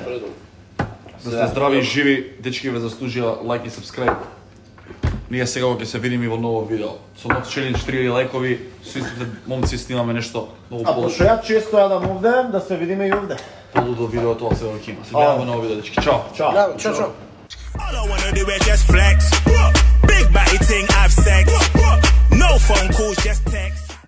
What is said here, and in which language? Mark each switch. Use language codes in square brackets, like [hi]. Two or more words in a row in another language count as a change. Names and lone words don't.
[mk] Да сте здрави и живи, дечки ве заслужија лайк и сабскрајб. Ние сега ќе се видиме во ново видео. Со нов челендж 3000 лајкови, сите момци снимаме нешто многу А пошто ја често јадам овде, да се видиме и овде. полудо видео тоа се ќе има. Се гледаме во ново видео, дечки. Чао. Чао. Чао. [en] All I wanna do is just flex. Big body thing, I've sex. No phone calls, just text.